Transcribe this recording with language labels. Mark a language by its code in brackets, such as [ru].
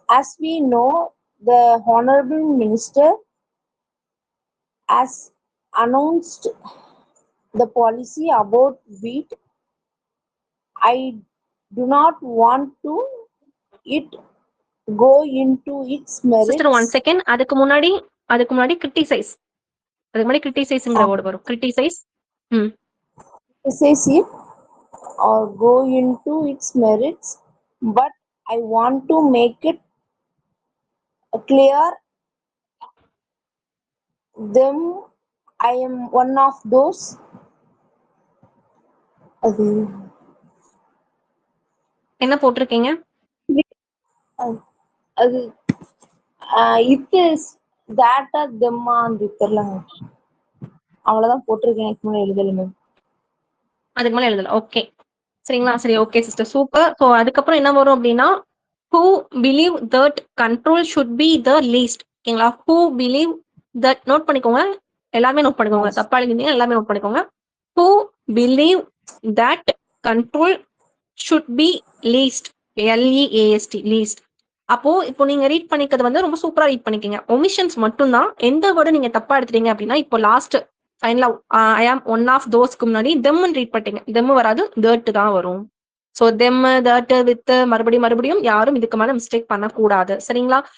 [en] As we know, the Honorable Minister has announced the policy about wheat. I do not want to it go into its merits. Sister, 1 second. [ta] அதுக்கு முன்னாடி criticize. அதுக்கு முன்னாடி criticizeங்கிற word வரும். [en] Criticize. Criticize it or go into its merits, but I want to make it clear them. I am one of those. [ta] என்ன போட்டிருக்கீங்க? அது [en] it is that them [ta] அந்த தெரியலங்க, அவ்வளவுதான் போட்டிருக்கேன். எனக்கு முன்னாடி எழுதல மேம். அதுக்கு மேல எழுதல. ஓகே சரிங்களா? சரி, ஓகே சிஸ்டர், சூப்பர். ஸோ அதுக்கப்புறம் என்ன வரும் அப்படின்னா, [en] who believe that control should be the least. [ta] ஓகேங்களா? [en] who believe that, [ta] நோட் பண்ணிக்கோங்க, எல்லாமே நோட் பண்ணிக்கோங்க, தப்பா எழுதிங்க, எல்லாமே நோட் பண்ணிக்கோங்க. [en] who believe that control should be least. LEAST, least. [ta] அப்போ இப்போ நீங்க ரீட் பண்ணிக்கிறது வந்து ரொம்ப சூப்பரா ரீட் பண்ணிக்கீங்க. ஒமிஷன்ஸ் மட்டும்தான். எந்த வேர்டு நீங்க தப்பா எடுத்துட்டீங்க அப்படின்னா, இப்போ லாஸ்ட் ஃபைனலா [en] I am one of தோஸ்க்கு [ta] முன்னாடி தெம்னு ரீட் பண்ணிட்டீங்க. தெம் வராது, தட் தான் வரும். ஸோ தெம், தட், வித் மறுபடியும் யாரும் இதுக்கு மேல மிஸ்டேக் பண்ணக்கூடாது. சரிங்களா?